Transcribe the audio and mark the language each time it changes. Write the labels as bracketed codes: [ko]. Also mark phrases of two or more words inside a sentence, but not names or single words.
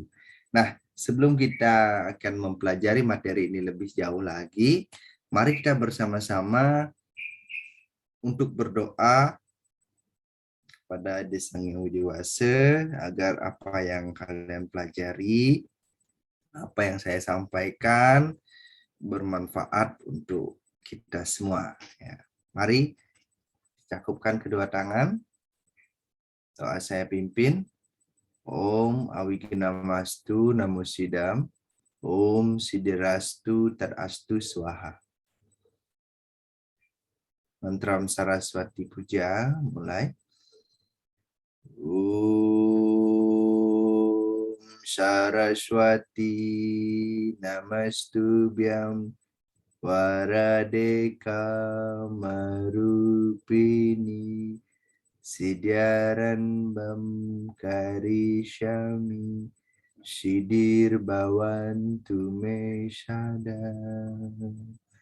[id] Nah, sebelum kita akan mempelajari materi ini lebih jauh lagi, mari kita bersama-sama untuk berdoa pada Adi Sang Hyang Widiwasa agar apa yang kalian pelajari, apa yang saya sampaikan bermanfaat untuk kita semua. Ya. Mari cakupkan kedua tangan. Doa saya pimpin. [sa] Om Awiginamastu Namo Sidam. Om Sidirastu Tadastu Swaha. [id] Mantram Saraswati Puja mulai. [sa] Om Saraswati Namastubhyam Waradeka Marupini Sidyarambam Karishami Sidir Bawantu Me Sadam.